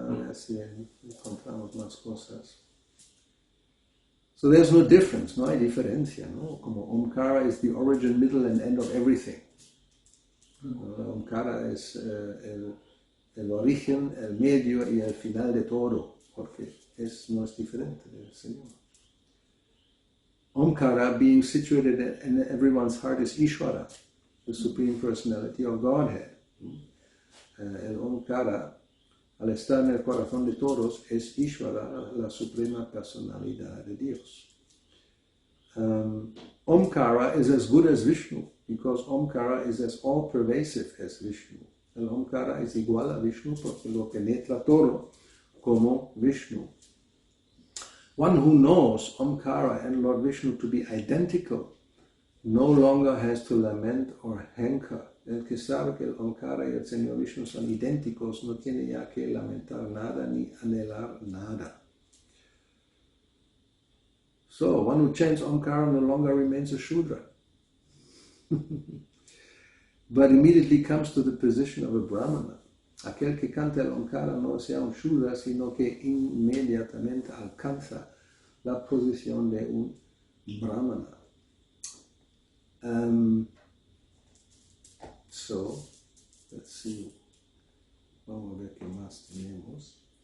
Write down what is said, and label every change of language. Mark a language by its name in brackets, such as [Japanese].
[Spanish] Así encontramos más cosas. [English] So there's no difference, [Spanish] no hay diferencia, ¿no? [English] Como Omkara is the origin, middle and end of everything. [Spanish] Omkara es el origen, el medio y el final de todo, porque no es diferente del Señor. [English] Omkara, being situated in everyone's heart, is Ishvara, the Supreme Personality of Godhead. [Spanish] El Omkara, al estar en el corazón de todos, es Ishvara, la Suprema Personalidad de Dios. [English] Omkara is as good as Vishnu, because Omkara is as all-pervasive as Vishnu. [Spanish] El Omkara es igual a Vishnu porque lo penetra todo como Vishnu. [English] One who knows Omkara and Lord Vishnu to be identical no longer has to lament or hanker. [Spanish] El que sabe que el Omkara y el Señor Vishnu son idénticos no tiene ya que lamentar nada ni anhelar nada. [English] So, one who chants Omkara no longer remains a Shudra, but immediately comes to the position of a Brahmana. [Spanish] Aquel que canta el Omkara no sea un Shudra, sino que inmediatamente alcanza la posición de un Brahmana. [English] So, let's see. [Spanish] Vamos a ver qué más tenemos.